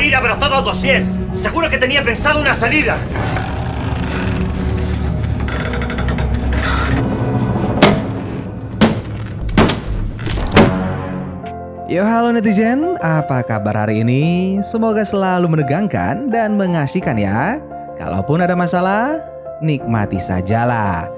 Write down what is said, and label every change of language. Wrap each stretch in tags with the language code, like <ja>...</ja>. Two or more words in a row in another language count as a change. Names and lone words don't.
<es>abrazado al dossier. Seguro que tenía pensado una salida.</es> <id>Yo halo netizen, apa kabar hari ini? Semoga selalu menegangkan dan mengasihkan ya. Kalaupun ada masalah, nikmati sajalah.</id>